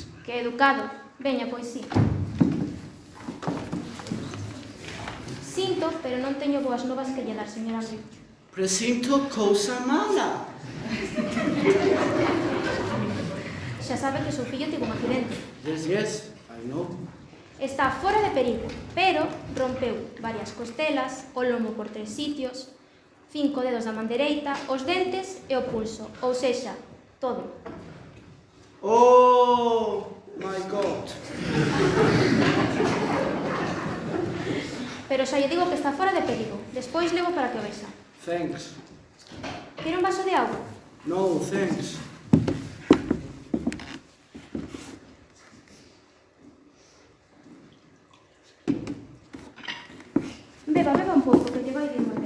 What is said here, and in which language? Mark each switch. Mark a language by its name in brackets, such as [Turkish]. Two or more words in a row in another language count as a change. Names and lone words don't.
[Galician] Que educado. Veña, pois sí. Sinto, pero non teño boas novas que lle dar, señora André. Presinto cousa mala. Xa sabe que o seu fillo tivo un accidente. [English] Yes, I know. [Galician] Está fora de perigo, pero rompeu varias costelas, o lomo por 3 sitios, 5 dedos da man dereita, os dentes e o pulso, ou sexa, todo. [English] Oh, my God. [Galician] Pero xa lle digo que está fora de perigo. Despois levo para que o vexa. [English] Thanks. [Galician] Quere un vaso de auga? [English] No, thanks. [Galician] Beba un pouco, que te vai ir moi ben.